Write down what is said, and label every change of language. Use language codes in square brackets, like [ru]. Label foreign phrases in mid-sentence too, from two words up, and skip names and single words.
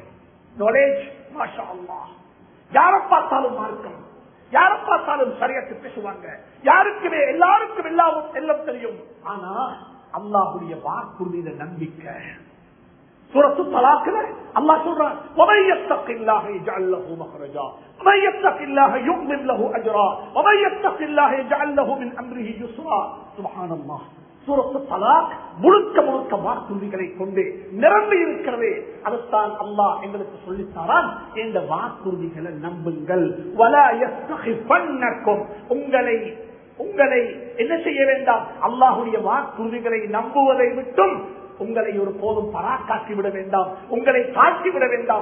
[ar] நாலேஜ் ما شاء الله. [ta] யாரை பார்த்தாலும் மார்க்கம், யாரை பார்த்தாலும் ஷரியத் பேசுவாங்க, யாருக்குமே எல்லாருக்கும் எல்லாம் தெரியும். ஆனா அல்லாஹ்வுடைய வாக்குறுதியில நம்பிக்கை. சூரத்து தலாக்ல அல்லாஹ் சொல்றான், [ar] وَمَن يَتَّقِ اللَّهَ يَجْعَل لَّهُ مَخْرَجًا وَمَن يَتَّقِ اللَّهَ يُعْظِمْ لَهُ أَجْرًا وَمَن يَتَّقِ اللَّهَ يَجْعَل لَّهُ مِنْ أَمْرِهِ يُسْرًا. சுப்ஹானல்லாஹ். [ta] சூரத்து தலாக் முழுக்க முழுக்க வாக்குறுதிகளை கொண்டு நிரம்பி இருக்கிறது. அதைத்தான் அல்லாஹ் எங்களுக்கு சொல்லித்தாரான், இந்த வாக்குறுதிகளை நம்புங்கள். உங்களை என்ன செய்ய வேண்டாம், அல்லாஹுடைய வாக்குறுதிகளை நம்புவதை விட்டும் உங்களை ஒரு போதும் பராக்காக்கி விட வேண்டாம், உங்களை காட்டி விட வேண்டாம்.